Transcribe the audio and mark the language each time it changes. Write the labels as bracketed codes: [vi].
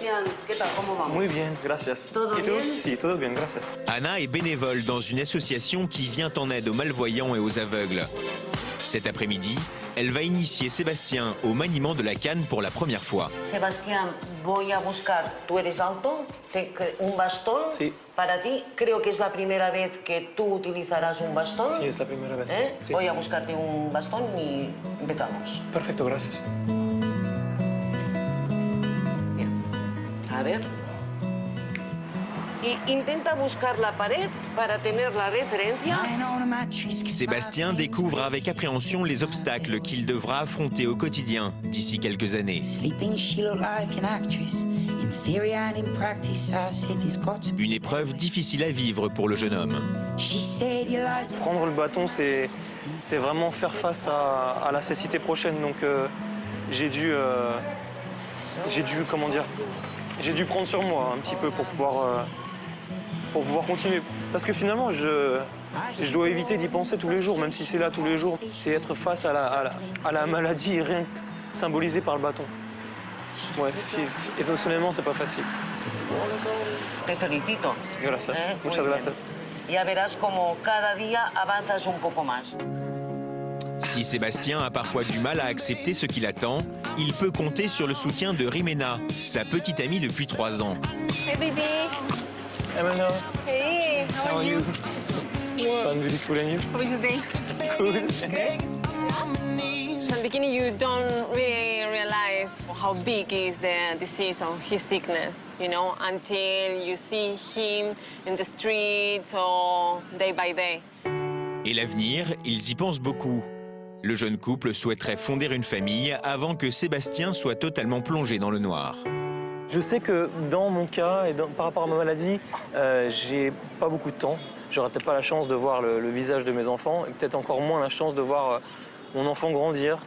[es] Sebastián. ¿Qué tal? ¿Cómo vamos? Muy bien, gracias. ¿Todo ¿Y tú? bien? Sí, todo bien, gracias. [fr] Anna est bénévole dans une association qui vient en aide aux malvoyants et aux aveugles. Cet après-midi, elle va initier Sébastien au maniement de la canne pour la première fois. [es] Sebastián, voy a buscar. ¿Tú eres alto? ¿Un bastón? Sí. Para ti, creo que es la primera vez que tú utilizarás un bastón. Sí, es la primera vez. Sí. Voy a buscarte un bastón y empezamos. Perfecto, gracias. Bien. A ver. Y intenta buscar la pared para tener la referencia. [fr] Sébastien découvre avec appréhension les obstacles qu'il devra affronter au quotidien d'ici quelques années. Une épreuve difficile à vivre pour le jeune homme. Prendre le bâton, c'est vraiment faire face à la cécité prochaine. Donc j'ai dû prendre sur moi un petit peu pour pouvoir continuer. Parce que finalement, je dois éviter d'y penser tous les jours, même si c'est là tous les jours. C'est être face à la maladie et rien que symbolisé par le bâton. Ouais, émotionnellement, c'est pas facile. [es] Te felicito. Gracias. Muchas gracias. Ya verás como cada día avanzas un poco más. [fr] Si Sébastien a parfois du mal à accepter ce qu'il attend, il peut compter sur le soutien de Rimena, sa petite amie depuis 3 ans. [en] Hey, baby. Emma, Hey, how are you? fun, beautiful, and you? How was your day? Cool. From the beginning, you don't really realize how big is the disease or his sickness, you know, until you see him in the streets or day by day. [fr] Et l'avenir, ils y pensent beaucoup. Le jeune couple souhaiterait fonder une famille avant que Sébastien soit totalement plongé dans le noir. Je sais que dans mon cas et par rapport à ma maladie, j'ai pas beaucoup de temps. J'aurai peut-être pas la chance de voir le visage de mes enfants et peut-être encore moins la chance de voir mon enfant grandir.